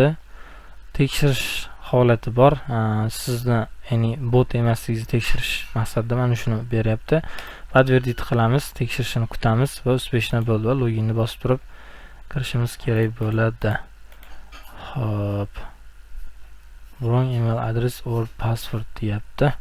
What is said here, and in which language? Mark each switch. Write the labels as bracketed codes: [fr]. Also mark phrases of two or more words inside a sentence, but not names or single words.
[uz] Tekshirish holati bor. Sizni, ya'ni bot emasligingizni tekshirish maqsadida mana shuni beryapti. Подтвердить qilamiz, tekshirishini kutamiz va uspешно bo'ldi va loginni bosib turib kirishimiz kerak bo'ladi. Xo'p. [en] Wrong email address or password deyapti.